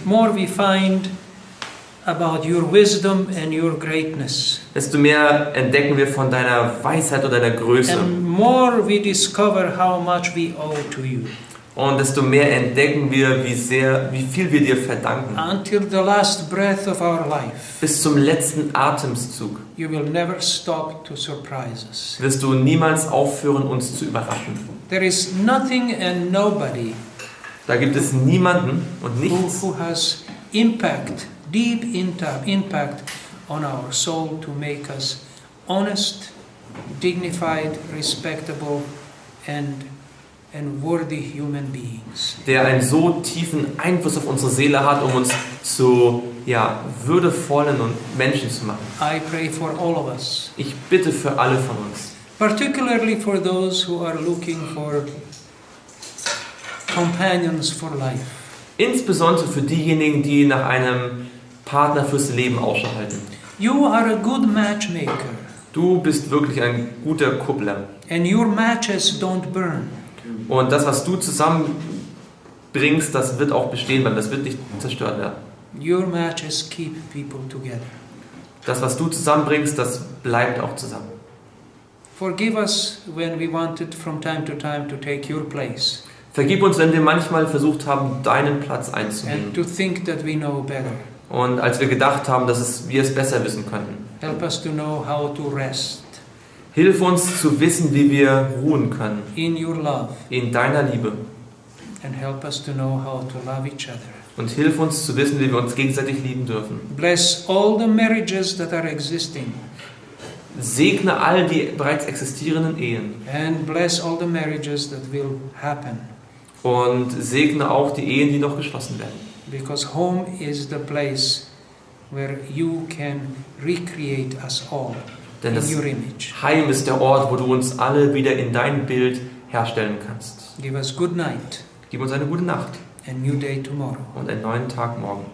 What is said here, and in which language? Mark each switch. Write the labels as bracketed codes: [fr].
[en] more we find about your wisdom and your greatness. [de] desto mehr entdecken wir von deiner Weisheit und deiner Größe. [en] And more we discover how much we owe to you. [de] Und desto mehr entdecken wir, wie viel wir dir verdanken. [en] Until the last breath of our life, [de] Bis zum letzten Atemzug [en] you will never stop to surprise us. [de] wirst du niemals aufhören, uns zu überraschen. [en] There is nothing and nobody [de] Da gibt es niemanden und nichts, [en] who has impact, deep impact on our soul to make us honest, dignified, respectable, and worthy human beings. [de] der einen so tiefen Einfluss auf unsere Seele hat, um uns zu würdevollen und Menschen zu machen. [en] I pray for all of us, [de] Ich bitte für alle von uns, [en] particularly for those who are looking for companions for life. [de] insbesondere für diejenigen, die nach einem Partner fürs Leben Ausschau halten. [en] You are a good matchmaker, [de] Du bist wirklich ein guter Kuppler. [en] and your matches don't burn. [de] Und das, was du zusammenbringst, das wird auch bestehen bleiben, das wird nicht zerstört werden. [en] Your matches keep people together. [de] Das, was du zusammenbringst, das bleibt auch zusammen. [en] Forgive us when we wanted from time to take your place [de] Vergib uns, wenn wir manchmal versucht haben, deinen Platz [en] and [de] einzunehmen. [en] to think that we know better. [de] Und als wir gedacht haben, dass wir es besser wissen könnten. [en] Help us to know how to rest [de] Hilf uns zu wissen, wie wir ruhen können. [en] in your love, [de] In deiner Liebe. [en] and help us to know how to love each other. [de] Und hilf uns zu wissen, wie wir uns gegenseitig lieben dürfen. [en] Bless all the marriages that are existing, [de] Segne all die bereits existierenden Ehen. [en] and bless all the marriages that will happen, [de] Und segne auch die Ehen, die noch geschlossen werden. [en] because home is the place where you can recreate us all [de] Denn das [en] in your image. [de] Heim ist der Ort, wo du uns alle wieder in dein Bild herstellen kannst. [en] Give us good night, [de] Gib uns eine gute Nacht [en] a new day tomorrow. [de] und einen neuen Tag morgen.